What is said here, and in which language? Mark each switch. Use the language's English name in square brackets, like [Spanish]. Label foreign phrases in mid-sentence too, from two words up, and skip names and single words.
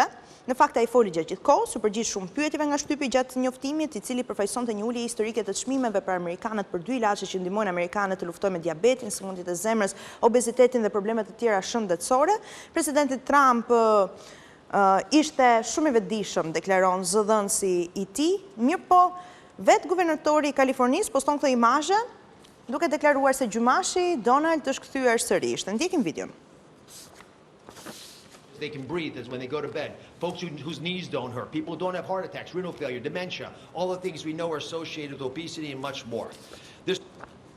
[Albanian] Në fakt, ai foli gjatë gjithë kohës, u përgjigj shumë pyetjeve nga shtypi gjatë njoftimit, i cili përfaqësonte një ulje historike të çmimeve për amerikanët për 2 ilaçe që ndihmojnë amerikanët të luftojnë me diabetin, sëmundjet e zemrës, obezitetin dhe problemet të tjera shëndetësore. Presidenti Trump ishte shumë i vetëdijshëm, deklaron zëdhënësi i tij, mirëpo vetë guvernatori i Kalifornisë poston këto imazhe duke deklaruar se gjymashi Donald është kthyer sërish. Ndjekim videon. [English] They can breathe is when they go to bed. Folks whose knees don't hurt, people who don't have heart attacks, renal failure, dementia, all the things we know are associated with obesity and much more.